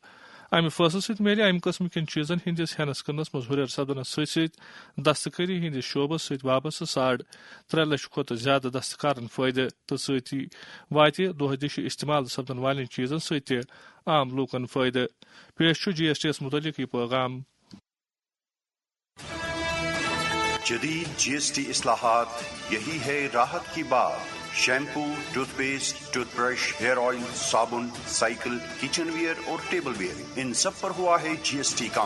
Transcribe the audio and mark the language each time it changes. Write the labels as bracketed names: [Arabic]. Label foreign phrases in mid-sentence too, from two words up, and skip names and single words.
[Kashmiri] امہِ فٲصلہٕ سۭتۍ میلہِ امہِ قٕسمہٕ کٮ۪ن چیٖزن ہٕنٛدِس ہٮ۪نس کٕننس منٛز ہُرٮ۪ر سپدنس سۭتۍ سۭتۍ دستکٲری ہٕنٛدِس شعبس سۭتۍ وابستہٕ 3.5 لچھ کھۄتہٕ زیادٕ دستکارن فٲیدٕ تہٕ سۭتی واتہِ دۄہ دِشہِ استعمال سپدن والٮ۪ن چیٖزن سۭتۍ تہِ عام لوٗکن فٲیدٕ. پیش چھُ GST یس متعلق یہ پیغام. [Urdu] جدید GST اصلاحات یہی ہے راحت کی بات. شیمپو، [English] toothpaste, toothbrush, hair oil, [Urdu] صابن، سائیکل، [English] kitchenware [Urdu] اور [English] tableware, [Urdu] ان سب پر ہوا ہے GST کم.